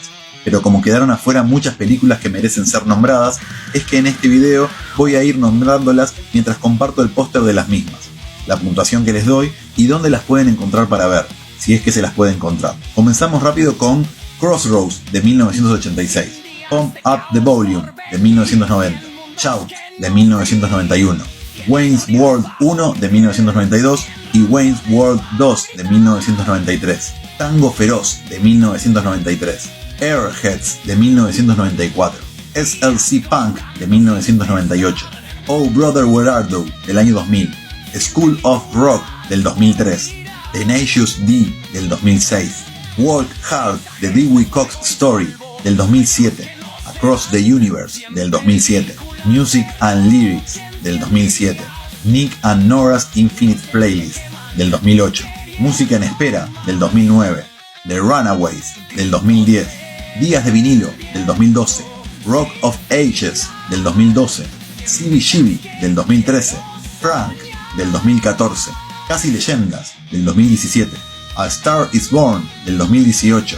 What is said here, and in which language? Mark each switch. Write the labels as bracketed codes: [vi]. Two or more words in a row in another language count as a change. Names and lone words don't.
[es] Pero como quedaron afuera muchas películas que merecen ser nombradas, es que en este video voy a ir nombrándolas mientras comparto el póster de las mismas, la puntuación que les doy y dónde las pueden encontrar para ver, si es que se las puede encontrar. Comenzamos rápido con Crossroads de 1986, Pump Up the Volume de 1990, Shout de 1991, Wayne's World 1 de 1992 y Wayne's World 2 de 1993, Tango Feroz de 1993, Airheads de 1994, SLC Punk de 1998, Oh Brother Where Art Thou del año 2000, School of Rock del 2003, Tenacious D del 2006, Walk Hard The Dewey Cox Story del 2007, Across the Universe del 2007, Music and Lyrics del 2007, Nick and Nora's Infinite Playlist del 2008, Música en Espera del 2009, The Runaways del 2010, Días de Vinilo del 2012, Rock of Ages del 2012, CBGB del 2013, Frank del 2014, Casi Leyendas del 2017, A Star Is Born del 2018,